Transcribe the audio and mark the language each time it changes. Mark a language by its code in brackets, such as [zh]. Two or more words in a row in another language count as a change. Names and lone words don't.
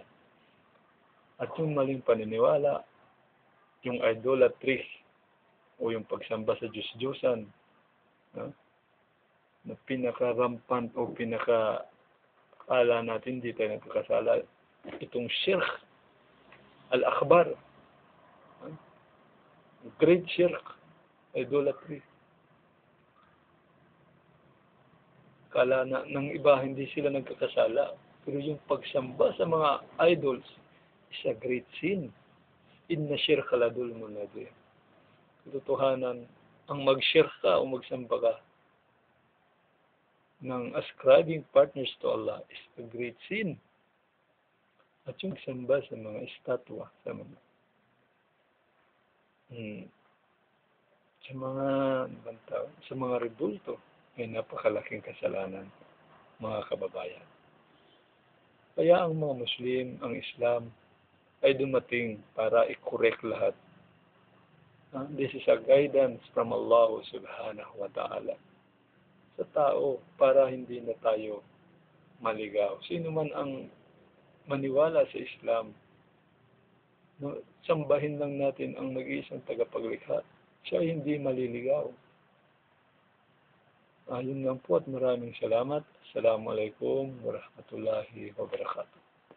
[tl] At yung maling paniniwala, yung idolatry, o yung pagsamba sa Diyos-Diyosan, na pinaka-rampant o pinaka-akala natin hindi tayo nagkakasala, itong shirk, al-akbar, [en] great shirk, idolatry. [tl] Akala na ng iba hindi sila nagkakasala, pero yung pagsamba sa mga idols [en] is a great sin. [ar] إن الشرك لظلم عظيم. [tl] Katotohanan, ang mag-shirk ka o magsamba ka ng [en] ascribing partners to Allah is a great sin. [tl] At yung samba sa mga estatwa, sa mga rebulto, ay napakalaking kasalanan, mga kababayan. Kaya ang mga Muslim, ang Islam, ay dumating para i-correct lahat. [en] This is a guidance from [ar] الله سبحانه وتعالى [tl] sa tao para hindi na tayo maligaw. Sino man ang maniwala sa Islam, sambahin lang natin ang nag-iisang tagapaglikha. Siya hindi maliligaw. Yun lang po at maraming salamat. [ar] السلام عليكم ورحمة الله وبركاته.